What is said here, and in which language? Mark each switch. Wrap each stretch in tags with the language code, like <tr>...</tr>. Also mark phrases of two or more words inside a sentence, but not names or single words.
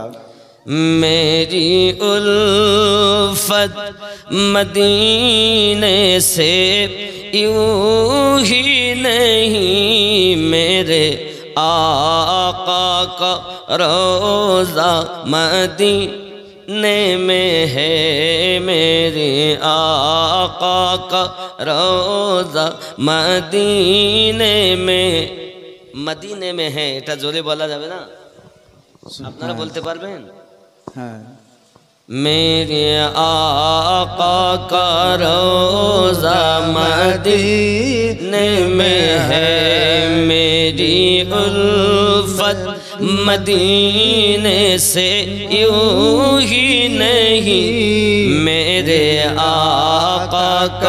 <ur>میری الفت مدینے سے یوں ہی نہیں، میرے آقا کا روضہ مدینے میں ہے، میرے آقا کا روضہ مدینے میں ہے।</ur> <bn>এটা জোরে বলা যাবে না? আপনারা বলতে পারবেন? হ্যাঁ।</bn> <ur>میرے آقا کا روضہ مدینے میں ہے، میری الفت مدینے سے یوں ہی نہیں، میرے آقا کا</ur>